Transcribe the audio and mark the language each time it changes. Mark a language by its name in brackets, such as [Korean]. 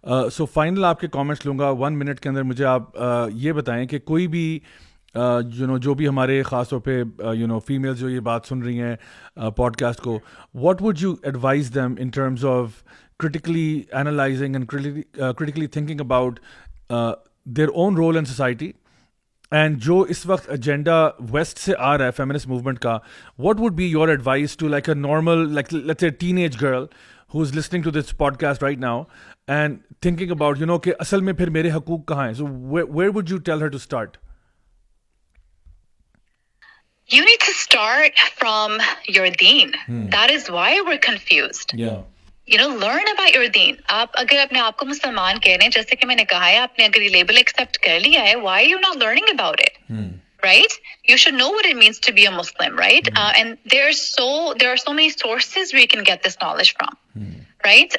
[Urdu] So final آپ کے comments لوں گا 1 minute کے اندر. مجھے آپ یہ بتائیں کہ کوئی بھی جو بھی ہمارے خاص طور پہ فیمیلز جو یہ بات سن رہی ہیں پوڈ کاسٹ کو, [English] what would you advise them in terms of critically analyzing and critically thinking about their own role in society, and [Urdu] جو اس وقت ایجنڈا ویسٹ سے آ رہا ہے فیمنسٹ موومنٹ کا, [English] what would be your advice to like a normal, like let's say teenage girl who's listening to this podcast right now and thinking about [Urdu] کہ اصل میں پھر میرے حقوق کہاں ہیں. [English] So where would you tell her to start? You need to start from your deen. That is why we're confused. Yeah. Learn about your deen. [Urdu] آپ اگر اپنے آپ کو مسلمان کہہ رہے ہیں, جیسے کہ میں نے کہا ہے, آپ نے اگر یہ لیبل ایکسپٹ کر لیا ہے, [English] why are you not learning about it? Right? You should know what it means to be a Muslim, right? And there are so many sources where you can get this knowledge from. Right?